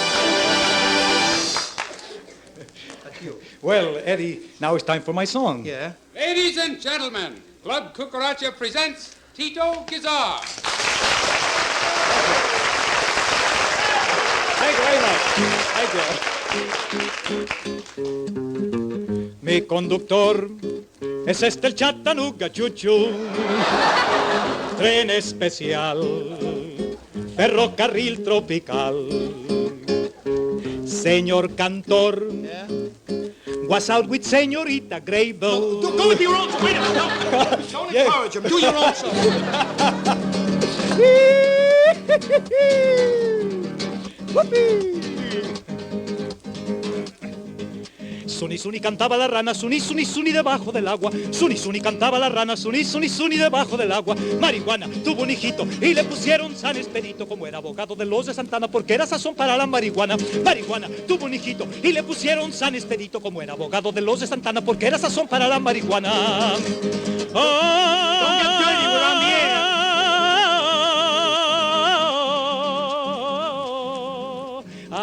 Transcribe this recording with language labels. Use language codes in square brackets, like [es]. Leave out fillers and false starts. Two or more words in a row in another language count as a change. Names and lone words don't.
[en] Well, Eddie, now it's time for my song. Yeah? Ladies and gentlemen, Club Cucaracha presents Tito Gazzara. Thank you very much. [es] Mi conductor es el Chattanooga Chuchu, tren especial, ferrocarril tropical. Señor Cantor, [en] yeah? Was out with Señorita Grable. Go with your own song. Wait a minute. Don't encourage him. Do your own song. [es] Suni, suni cantaba la rana, suni, suni, suni debajo del agua. Suni, suni cantaba la rana, suni, suni, suni debajo del agua. Marihuana tuvo un hijito y le pusieron San Expedito, como era abogado de los de Santana, porque era sazón para la marihuana. Marihuana tuvo un hijito y le pusieron San Expedito, como era abogado de los de Santana, porque era sazón para la marihuana. [en] Don't get dirty, we're on the air.